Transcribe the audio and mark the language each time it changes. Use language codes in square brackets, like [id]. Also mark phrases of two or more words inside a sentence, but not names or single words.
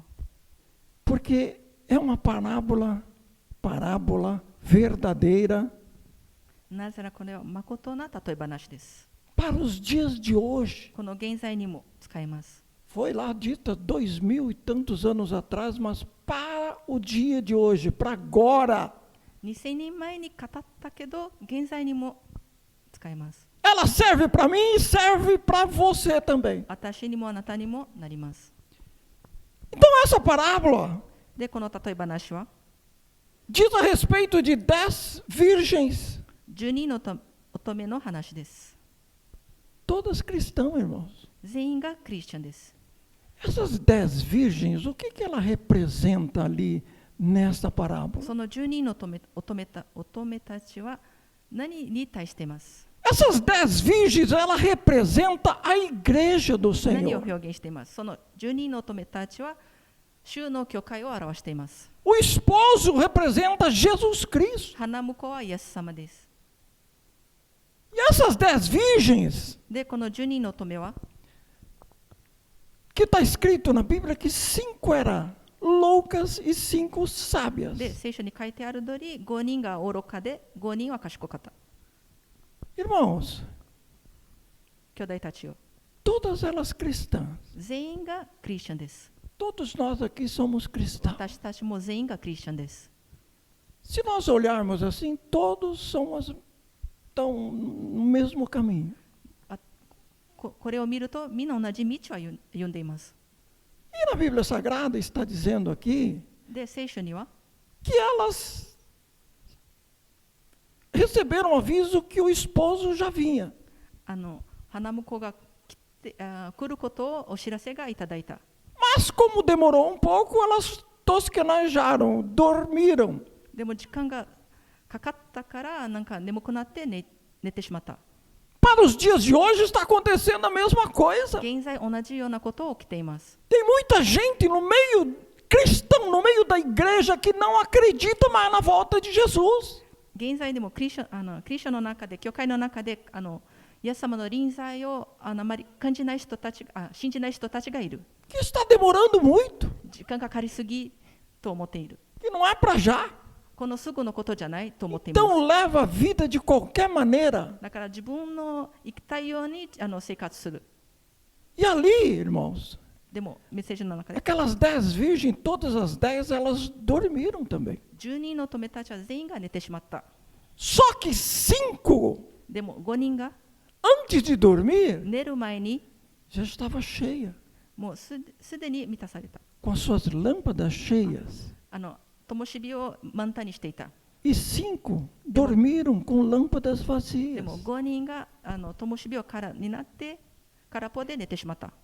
[pt] Porque é uma parábola verdadeira [ja] なぜならこれは誠な例え話です。 [pt] para os dias de hoje. [ja] この現在にも使えます。 [pt] Foi lá dita 2000 e tantos anos atrás, mas para o dia de hoje, para agora, [ja] 2000 年前に語ったけど、現在にも使えます。 [pt] ela serve para mim e serve para você também. [ja] 私にもあなたにもなります。 [pt] Então essa parábola [ja] で、この例え話は [pt] diz a respeito de 10 virgens, [ja] 12 の乙女の話です。 [pt] todas cristãs, irmãos. [ja] 全員がクリスチャンです。 [pt] Essas 10 virgens, o que ela representa ali nesta parábola? [ja] その12の乙女たちは何に対しています。 [pt] Essas 10 virgens, ela representa a igreja do [ja] 何を [pt] Senhor. [ja] 表現しています。その12の乙女たちは衆の教会を表しています。 [pt] O esposo representa Jesus Cristo. [ja] 花婿はイエス様です。 [pt] E essas 10 virgens, [ja] で、この12の乙女は [pt] que está escrito na Bíblia que 5 eram loucas e 5 sábias. [ja] で、聖書に書いてある通り、5人が愚かで、5人は賢かった。 [pt] Irmãos, [ja] 兄弟たちよ。 [pt] todas elas cristãs. [ja] 全員がクリスチャンです。 [pt] Todos nós aqui somos cristãos. [ja] 私たちも全員がクリスチャンです。 [pt] Se nós olharmos assim, todos estão no mesmo caminho. [ja] これを見ると、みんな同じ道は読んでいます。 [pt] E na Bíblia Sagrada está dizendo aqui [ja] で、聖書には [pt] que elas receberam aviso que o esposo já vinha. [ja] 花婿が来ることをお知らせがいただいた。 [pt] Mas como demorou um pouco, elas tosquenejaram, dormiram. [ja] でも時間がかかったからなんか眠くなって寝てしまった。 [pt] Para os dias de hoje está acontecendo a mesma coisa. [ja] 現在同じようなこと起きています。 [pt] Tem muita gente no meio cristão, no meio da igreja, que não acredita mais na volta de Jesus. [ja] 現在でもクリスチャンの中で、教会の中でイエス様の臨在をあまり感じない人たち、信じない人たちがいる。 [pt] Que está demorando muito, [ja] 時間がかかりすぎと思っている。 [pt] que não é para já. [ja] このすぐのことじゃないと思っています。 [pt] Então leva a vida de qualquer maneira. [ja] だから自分の生きたいように生活する。 [pt] E ali, irmãos, [ja] でもメッセージの中で [pt] aquelas 10 virgens, todas as 10, elas dormiram também. [ja] 12 の乙女たちは全員が寝てしまった。 [pt] Só que 5, [ja] でも5人が [pt] antes de dormir, [ja] 寝る前に [pt] já estava cheia, [ja] もうすでに満たされた。 [pt] com as suas lâmpadas cheias. [ja] 灯火を満タンにしていた。 [pt] E e 5 dormiram com lâmpadas [ja] で [pt] vazias. [ja] も5人が灯火を空になって空っぽで寝てしまった。